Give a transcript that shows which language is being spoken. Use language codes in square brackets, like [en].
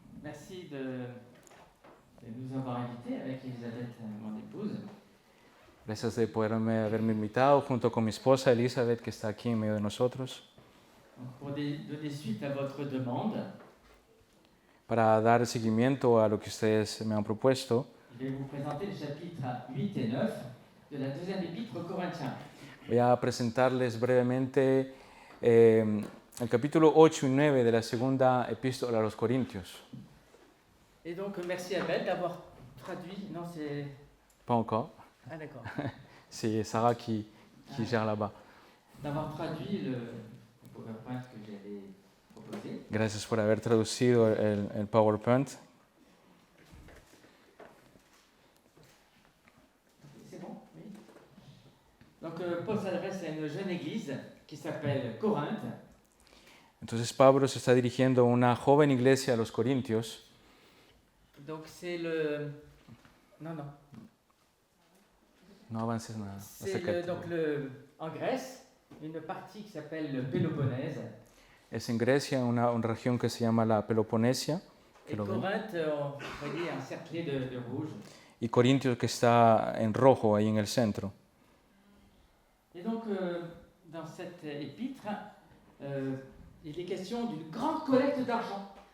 [fr] Merci de nous avoir invités avec Elisabeth, mon épouse. [es] Gracias de poderme haberme invitado junto con mi esposa Elizabeth, que está aquí en medio de nosotros, [fr] Donc, pour donner suite à votre demande, [es] para dar seguimiento a lo que ustedes me han propuesto. [fr] je vais vous présenter les chapitres 8 et 9 de la deuxième épître aux Corinthiens. [es] Voy a presentarles brevemente el capítulo 8 y 9 de la segunda epístola a los Corintios. [fr] Et donc, merci à Belle d'avoir traduit. Non, c'est. Pas encore. Ah, d'accord. C'est Sarah qui gère là-bas. D'avoir traduit le PowerPoint que j'avais proposé. [es] Gracias por haber traducido el PowerPoint. [fr] C'est bon? Oui. Donc, Paul s'adresse à une jeune église qui s'appelle Corinthe. [es] Entonces Pablo se está dirigiendo a una joven iglesia a los Corintios. [fr] Donc, c'est le. Non, non. [es] No avances nada. [fr] C'est en Grèce, une partie qui s'appelle le Péloponnèse. [es] Es en Grecia, una región que se llama la Peloponesia. [fr] Et Corinthe, on va dire encerclé de rouge. [es] Y Corintios, que está en rojo, ahí en el centro. [fr] Et donc, dans cette épître, il est question d'une grande collecte d'argent.